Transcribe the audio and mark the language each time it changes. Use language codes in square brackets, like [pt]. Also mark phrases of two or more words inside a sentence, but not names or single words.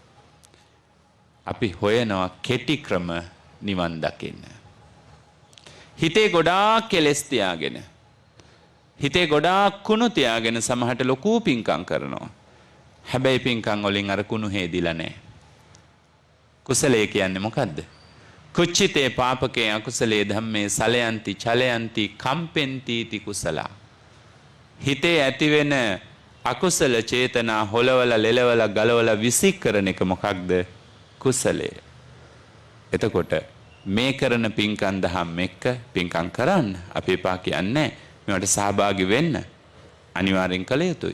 [si] අපි හොයනවා කෙටි ක්‍රම නිවන් දකින්න. හිතේ ගොඩාක් කෙලෙස් තියාගෙන, හිතේ ගොඩාක් කුණු තියාගෙන සමහරට ලොකු පිංකම් කරනවා. හැබැයි පිංකම් වලින් අර කුණු හේදිලා නැහැ. කුසලයේ කියන්නේ මොකද්ද? [pi] කුච්චිතේ පාපකේ අකුසලේ ධම්මේ සලයන්ති චලයන්ති කම්පෙන්ති ති කුසලා. [si] හිතේ ඇතිවෙන අකුසල චේතනා හොලවල ලෙලවල ගලවල විසික් කරන එක මොකක්ද? කුසලය. එතකොට මේ කරන පින්කම් දහම් එක්ක පින්කම් කරන්න අපි එපා කියන්නේ මේවට සහභාගී වෙන්න අනිවාර්යෙන් කළ යුතුයි.